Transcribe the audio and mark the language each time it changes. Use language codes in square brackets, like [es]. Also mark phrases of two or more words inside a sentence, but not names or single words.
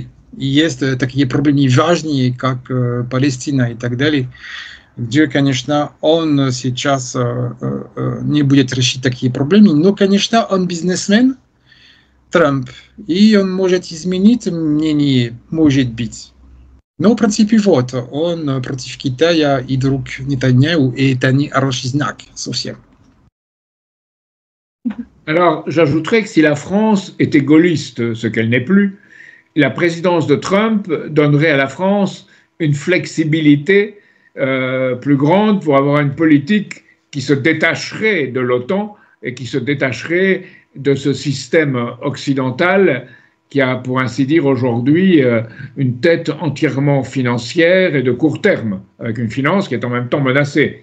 [ru] И есть такие проблемы важные, как Палестина и так далее, где, конечно, он сейчас не будет решить такие проблемы. Но, конечно, он бизнесмен, Трамп, и он может изменить мнение, может быть. Но, в принципе, вот, он против Китая и друг Нетаньяху, и это не хороший знак совсем. [fr] Alors, j'ajouterais que si la France était gaulliste, ce qu'elle n'est plus, la présidence de Trump donnerait à la France une flexibilité plus grande pour avoir une politique qui se détacherait de l'OTAN et qui se détacherait de ce système occidental qui a, pour ainsi dire, aujourd'hui une tête entièrement financière et de court terme, avec une finance qui est en même temps menacée.